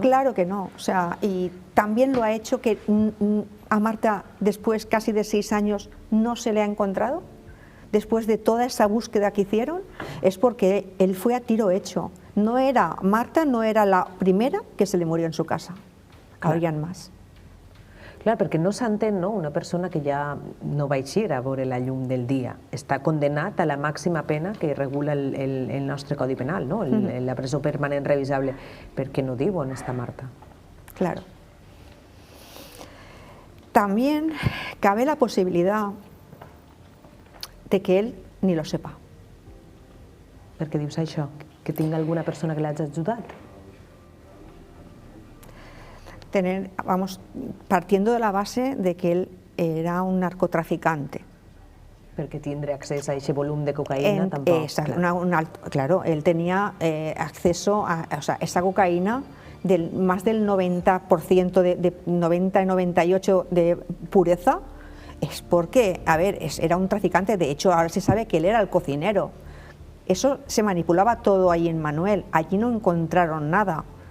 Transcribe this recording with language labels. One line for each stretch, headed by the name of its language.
Spanish: Claro que no, o sea, y también lo ha hecho que a Marta después casi de 6 años no se le ha encontrado, después de toda esa búsqueda que hicieron, es porque él fue a tiro hecho. Marta no era la primera que se le murió en su casa, habrían más.
Catalan: Clar, perquè no s'entén, no? Una persona que ja no va eixir a veure la llum del dia està condenat a la màxima pena que regula el nostre Codi Penal, no? La presó permanent revisable. Per què no diu on està Marta?
Spanish: Claro. también cabe la posibilidad de que él ni lo sepa.
Catalan: Per què dius això? Que tingui alguna persona que l'hagi ajudat?
Spanish: Partiendo de la base de que él era un narcotraficante.
Catalan: Perquè tindre accés a ese volum de cocaïna tampoc.
Spanish: Claro, él tenía acceso a esa cocaína más del 90%, de 90 y 98% de pureza, es porque, a ver, era un traficante. De hecho, ahora se sabe que él era el cocinero. Eso se manipulaba todo ahí en Manuel, allí no encontraron nada.